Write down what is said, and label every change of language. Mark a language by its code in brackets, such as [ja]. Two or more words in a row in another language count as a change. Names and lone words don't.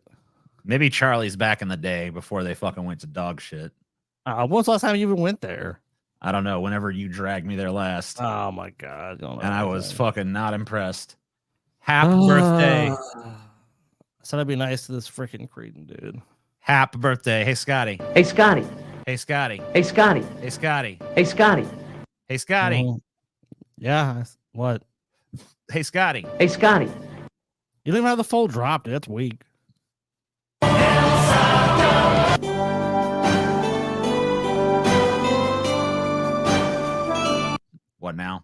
[en] Maybe Charlie's back in the day before they fucking went to dog shit. When was the last time you even went there? I don't know. Whenever you dragged me there last. Oh my god! And I was fucking not impressed. Happy birthday! I said I'd be nice to this freaking Cretan dude. Happy birthday! Hey Scotty. Hey Scotty. Hey Scotty. Hey Scotty. Hey Scotty. Hey Scotty. Hey Scotty. Yeah. What? Hey Scotty. Hey Scotty. You don't even have the full drop, dude. That's weak. What now?